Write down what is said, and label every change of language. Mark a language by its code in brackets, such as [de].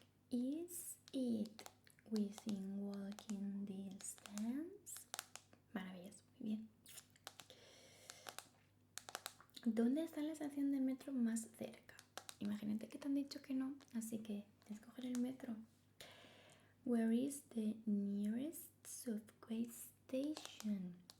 [en] Is it within walking distance? [es] Maravilloso, muy bien. ¿Dónde está la estación de metro más cerca? Imagínate que te han dicho que no, así que tienes que coger el metro. [en] Where is the nearest subway station?